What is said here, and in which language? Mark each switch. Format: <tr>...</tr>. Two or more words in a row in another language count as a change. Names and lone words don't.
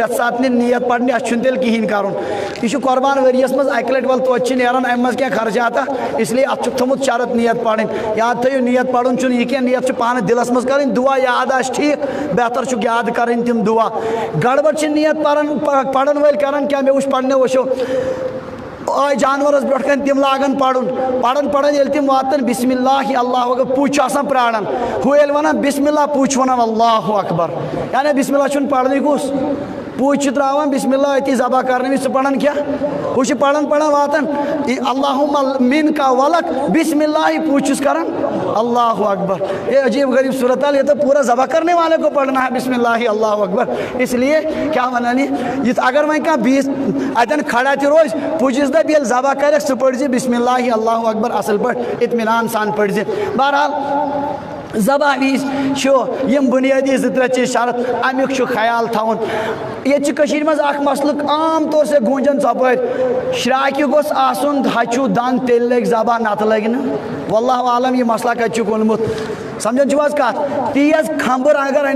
<ks>پرٛٮ۪تھ ساتہٕ نہٕ نیت پرنہِ اَسہِ چھُنہٕ تیٚلہِ کِہیٖنۍ کَرُن یہِ چھُ قۄربان ؤریَس منٛز اَکہِ لَٹہِ وَلہٕ توتہِ چھِ نیران اَمہِ منٛز کینٛہہ خرچاتا اِسلیے اَتھ چھُکھ تھوٚمُت شرط نیت پَرٕنۍ یاد تھٲیِو نیت پَرُن چھُنہٕ یہِ کینٛہہ نیت چھُ پانہٕ دِلس منٛز کَرٕنۍ دُعا یاد آسہِ ٹھیٖک بہتر چھُکھ یاد کَرٕنۍ تِم دُعا گڑبڑ چھِ نیت پَرن پَرن وٲلۍ کَران کیٛاہ مےٚ وٕچھ پنٛنیو وٕچھو آئی جانورس برونٛٹھ کَنۍ تِم لاگان پَران ییٚلہِ تِم واتان</ks> <ar>بسم اللہ اللہ اکبر</ar> <ks>پُج چھُ آسان پرٛاران ہُہ ییٚلہِ وَنان</ks> <ar>بسم اللہ</ar> <ks>پُج چھُ وَنان</ks> <ar>اللہ اکبر</ar> <ks>یعنی</ks> <ar>بسم اللہ</ar> <ks>چھُنہٕ پَرنٕے کُس پُج چھُ ترٛاوان</ks> <ar>بسم اللہ</ar> <ks>أتی ذبح کرنہٕ وِزِ ژٕ پَران کیٛاہ ہُہ چھُ پَران واتان</ks> <ar>اللہُم مِنکا وَلک بسم اللہ</ar> <ks>پُج چھُس کران</ks> <ar>اللہ اکبر</ar> <ur>یہ عجیب غریب صورت حال یہ تو پورا ذبح کرنے والے کو پڑھنا ہے</ur> <ar>بسم اللہ اللہ اکبر</ar> <ur>اس لیے</ur> <ks>کیا ونان یہ اگر وۄنۍ کانٛہہ بیٚیِس اتٮ۪ن کھڑا تہِ روزِ پُجِس دَپہِ ییٚلہِ ذبح کَرٮ۪کھ ژٕ پٔرۍ زِ</ks> <ar>بسم اللہ اللہ اکبر</ar> <ks>اصل پٲٹھۍ اطمینان سان پٔرۍ زِ بہرحال ذبح وِز چھُ یِم بُنیٲدی 2-3 چیٖز شرط امیُک چھُ خیال تھاوُن ییٚتہِ چھِ کٔشیٖرِ منٛز اکھ مسلہٕ</ks> <ur>عام طور سے</ur> <ks>گوٗنجان ژۄپٲرۍ شراکہِ گوٚژھ آسُن ہچوٗ دنٛد تیٚلہِ لگہِ ذبح نتہٕ لگہِ نہٕ</ks> <ar>واللہ عالم</ar> <ur>یہ مسئلہ</ur> <ks>کتہِ چھُکھ اوٚنمُت سمجھان چھُو حظ کتھ تیز کھمبر اگر انہِ</ks>